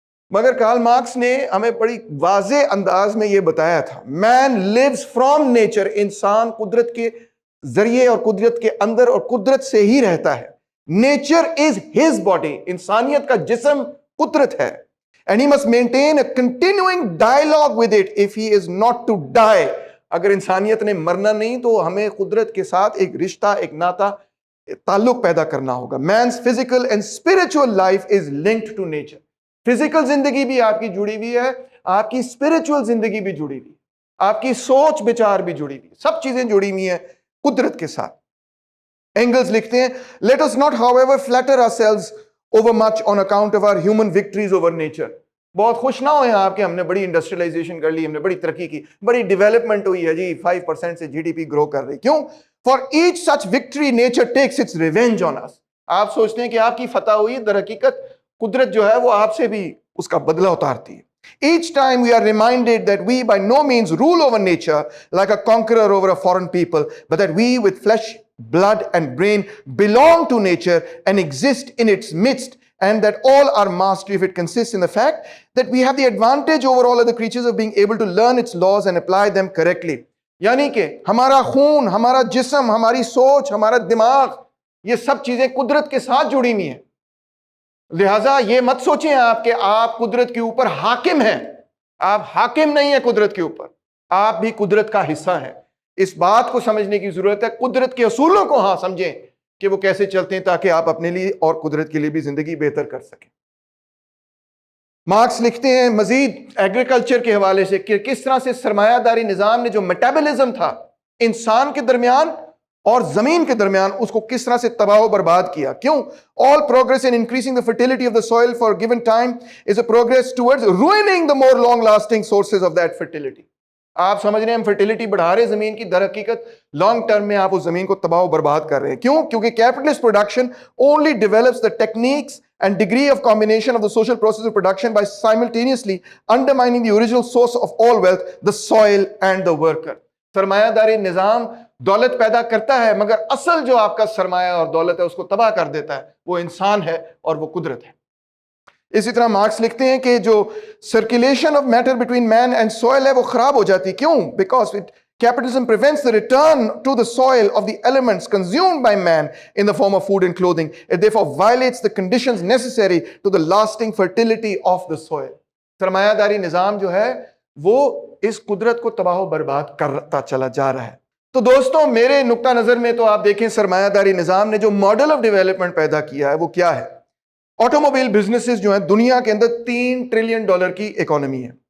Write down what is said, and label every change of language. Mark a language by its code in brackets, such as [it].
[ur] مگر Karl Marx نے ہمیں بڑی واضح انداز میں یہ بتایا تھا، [en] man lives from nature, [ur] انسان قدرت کے ذریعے اور قدرت کے اندر اور قدرت سے ہی رہتا ہے. [en] nature is his body, [ur] انسانیت کا جسم قدرت ہے. [en] And he must maintain a continuing dialogue with it if he is not to die. [ur] اگر انسانیت نے مرنا نہیں تو ہمیں قدرت کے ساتھ ایک رشتہ، ایک ناطہ، تعلق پیدا کرنا ہوگا. [en] Man's physical and spiritual life is linked to nature. [ur] Physical زندگی بھی آپ کی جڑی ہوئی ہے، آپ کی اسپرچل زندگی بھی جڑی ہوئی ہے، آپ کی سوچ بچار بھی جڑی ہوئی ہے، سب چیزیں جڑی ہوئی ہیں قدرت کے ساتھ. اینگلز لکھتے ہیں [en] let us not however flatter ourselves over much on account of our human victories over nature. [ur] بہت خوش نہ ہوئے آپ کہ ہم نے بڑی انڈسٹریلائزیشن کر لی، ہم نے بڑی ترقی کی، بڑی ڈیولپمنٹ ہوئی ہے جی، 5% سے جی ڈی پی گرو کر رہی. [en] کیوں؟ for each such victory nature takes its revenge on us. [ur] آپ سوچتے ہیں کہ آپ کی فتح ہوئی، در حقیقت قدرت جو ہے وہ آپ سے بھی اس کا بدلہ اتارتی ہے. [en] Each time we are reminded that we by no means rule over nature like a conqueror over a foreign people, but that we with flesh, blood and brain belong to nature and exist in its midst, and that all our mastery of it consists in the fact that we have the advantage over all other creatures of being able to learn its laws and apply them correctly. [ur] یعنی کہ ہمارا خون، ہمارا جسم، ہماری سوچ، ہمارا دماغ، یہ سب چیزیں قدرت کے ساتھ جڑی ہوئی ہیں. لہٰذا یہ مت سوچیں آپ کہ آپ قدرت کے اوپر حاکم ہیں. آپ حاکم نہیں ہیں قدرت کے اوپر، آپ بھی قدرت کا حصہ ہیں. اس بات کو سمجھنے کی ضرورت ہے، قدرت کے اصولوں کو ہاں سمجھیں کہ وہ کیسے چلتے ہیں تاکہ آپ اپنے لیے اور قدرت کے لیے بھی زندگی بہتر کر سکیں. مارکس لکھتے ہیں مزید ایگریکلچر کے حوالے سے کہ کس طرح سے سرمایہ داری نظام نے جو میٹابلزم تھا انسان کے درمیان اور زمین کے درمیان، اس کو کس طرح سے تباہ و برباد کیا. [en] کیوں؟ all progress in increasing the fertility of the soil for a given time is a progress towards ruining the more long lasting sources of that fertility. [ur] آپ سمجھ رہے ہیں ہم فرٹیلیٹی بڑھا رہے زمین کی، در حقیقت لانگ ٹرم میں آپ اس زمین کو تباہ و برباد کر رہے ہیں. کیوں؟ کیونکہ [en] Capitalist production only develops the techniques and degree of combination of the social process of production by simultaneously undermining the original source of all wealth, the soil and the worker. [ur] سرمایہ داری نظام دولت پیدا کرتا ہے مگر اصل جو آپ کا سرمایہ اور دولت ہے اس کو تباہ کر دیتا ہے، وہ انسان ہے اور وہ قدرت ہے. اسی طرح مارکس لکھتے ہیں کہ جو [en] circulation of matter between man and soil [ur] ہے وہ خراب ہو جاتی. [en] کیوں؟ Because capitalism prevents the return to the soil of the elements consumed by man in the form of food and clothing. It therefore violates the conditions necessary to the lasting fertility of the soil. [ur] سرمایہ داری نظام جو ہے وہ اس قدرت کو تباہ و برباد کرتا چلا جا رہا ہے. تو دوستوں میرے نقطہ نظر میں تو آپ دیکھیں سرمایہ داری نظام نے جو ماڈل آف ڈیولپمنٹ پیدا کیا ہے وہ کیا ہے؟ آٹوموبائل بزنسز جو ہیں دنیا کے اندر $3 ٹریلین کی اکانومی ہے.